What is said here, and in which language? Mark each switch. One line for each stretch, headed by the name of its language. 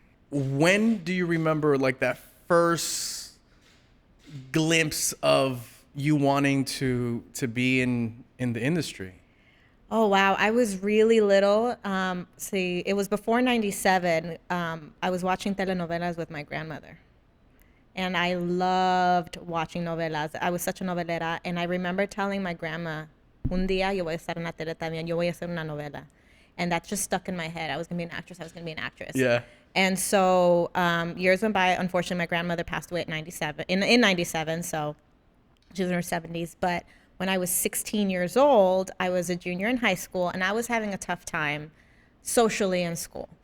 English: When do you remember like that first glimpse of you wanting to be in the industry? Oh, wow. I was really little. It was before 97. I was watching telenovelas with my grandmother. And I loved watching novelas. I was such a novelera. And I remember telling my grandma,
Spanish: un día yo voy a estar en la tele también, yo voy a hacer una novela.
English: And that just stuck in my head. I was going to be an actress. Yeah. And so years went by. Unfortunately, my grandmother passed away at 97, in 97. So she was in her 70s. But when I was 16 years old, I was a junior in high school, and I was having a tough time socially in school.